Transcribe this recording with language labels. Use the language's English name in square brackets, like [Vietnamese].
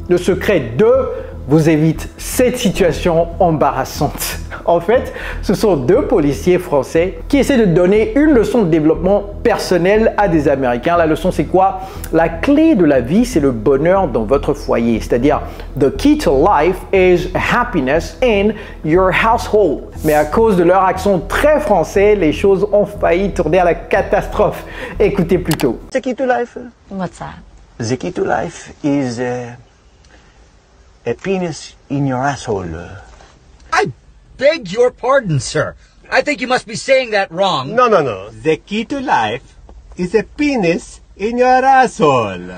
[French] Le secret 2 vous évite cette situation embarrassante. En fait, ce sont deux policiers français qui essaient de donner une leçon de développement personnel à des Américains. La leçon, c'est quoi? La clé de la vie, c'est le bonheur dans votre foyer. C'est-à-dire, [English] the key to life is happiness in your household. [French] Mais à cause de leur accent très français, les choses ont failli tourner à la catastrophe. Écoutez plutôt. [English] The key to life? What's that? The key to life is a penis in your asshole. I beg your pardon, sir. I think you must be saying that wrong. No. The key to life is a penis in your asshole.